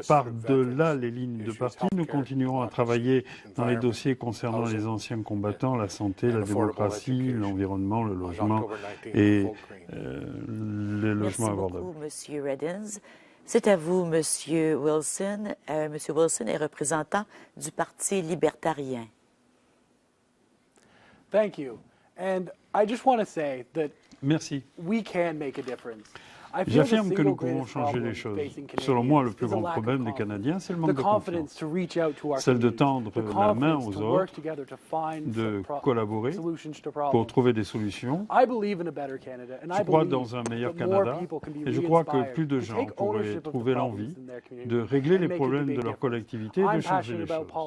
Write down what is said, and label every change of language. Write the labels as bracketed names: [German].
[French] Par-delà les lignes de parti, nous continuerons à travailler dans les dossiers concernant les anciens combattants, la santé, la démocratie, l'environnement, le logement et les logements abordables. Merci beaucoup, M. Reddens. C'est à vous, M. Wilson. M. Wilson est représentant du Parti libertarien. [English] Thank you. And I just want to say that [French] Merci. [English] we can make a difference. [French] J'affirme que nous pouvons changer les choses. Selon moi, le plus grand problème des Canadiens, c'est le manque de confiance. Celle de tendre la main aux autres, de collaborer pour trouver des solutions. Je crois dans un meilleur Canada et je crois que plus de gens pourraient trouver l'envie de régler les problèmes de leur collectivité et de changer les choses.